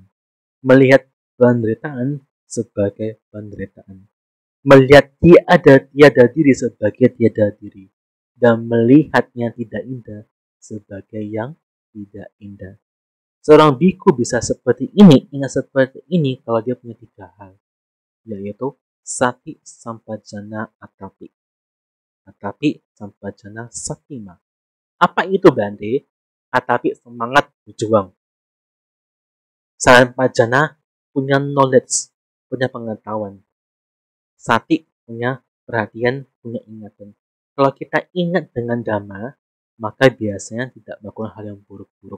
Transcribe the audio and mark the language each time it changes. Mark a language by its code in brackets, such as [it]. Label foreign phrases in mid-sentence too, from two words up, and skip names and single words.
[id] Melihat penderitaan sebagai penderitaan. Melihat tiada diri sebagai tiada diri. Dan melihatnya tidak indah sebagai yang tidak indah. Seorang biku bisa seperti ini, ingat seperti ini kalau dia punya 3 hal. [pi] Yaitu sati, sampajana, atapi. Atapi, sampajana, satima. [id] Apa itu Bante? Atapi semangat berjuang. Sampajana punya knowledge, punya pengetahuan. Sati punya perhatian, punya ingatan. Kalau kita ingat dengan Dhamma, maka biasanya tidak melakukan hal yang buruk-buruk.